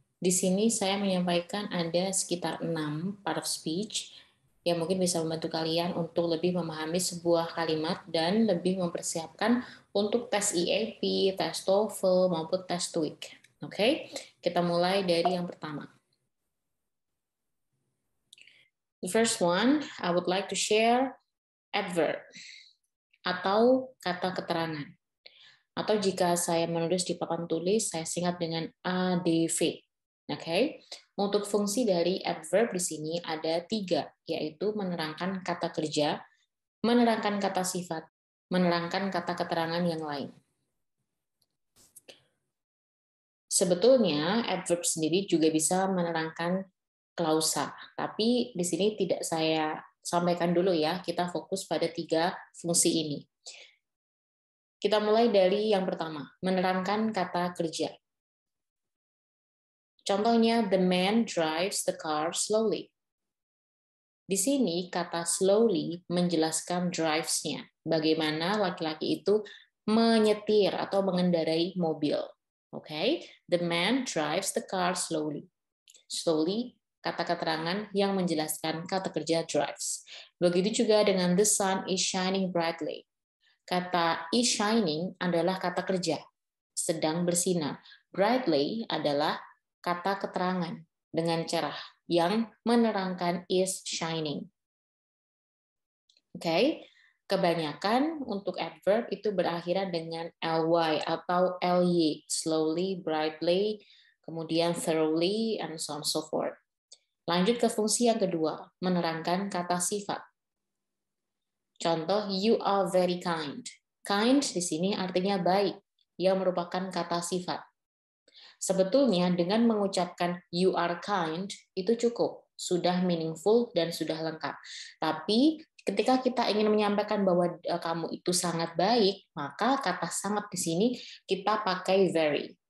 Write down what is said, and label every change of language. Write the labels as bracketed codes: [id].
[id] Di sini saya menyampaikan ada sekitar 6 part of speech yang mungkin bisa membantu kalian untuk lebih memahami sebuah kalimat dan lebih mempersiapkan untuk tes EAP, tes TOEFL maupun tes TOEIC. Oke, kita mulai dari yang pertama. [en] The first one, I would like to share adverb [id] atau kata keterangan. Atau jika saya menulis di papan tulis, saya singkat dengan ADV. Oke, untuk fungsi dari adverb di sini ada 3, yaitu menerangkan kata kerja, menerangkan kata sifat, menerangkan kata keterangan yang lain. Sebetulnya adverb sendiri juga bisa menerangkan klausa, tapi di sini tidak saya sampaikan dulu ya, kita fokus pada 3 fungsi ini. Kita mulai dari yang pertama, menerangkan kata kerja. Contohnya, [en] the man drives the car slowly. [id] Di sini kata slowly menjelaskan drives-nya, bagaimana laki-laki itu menyetir atau mengendarai mobil. [en] Oke, the man drives the car slowly. [id] Slowly, kata keterangan yang menjelaskan kata kerja drives. Begitu juga dengan [en] the sun is shining brightly. [id] Kata is shining adalah kata kerja, sedang bersinar. Brightly adalah kata keterangan dengan cerah yang menerangkan is shining. Oke, kebanyakan untuk adverb itu berakhiran dengan ly atau ly, slowly, brightly, kemudian thoroughly, [en] and so on so forth. [id] Lanjut ke fungsi yang kedua, menerangkan kata sifat. [en] Contoh, you are very kind. [id] Kind di sini artinya baik, yang merupakan kata sifat. Sebetulnya dengan mengucapkan [en] you are kind [id] itu cukup, sudah meaningful dan sudah lengkap. Tapi ketika kita ingin menyampaikan bahwa kamu itu sangat baik, maka kata sangat di sini kita pakai very.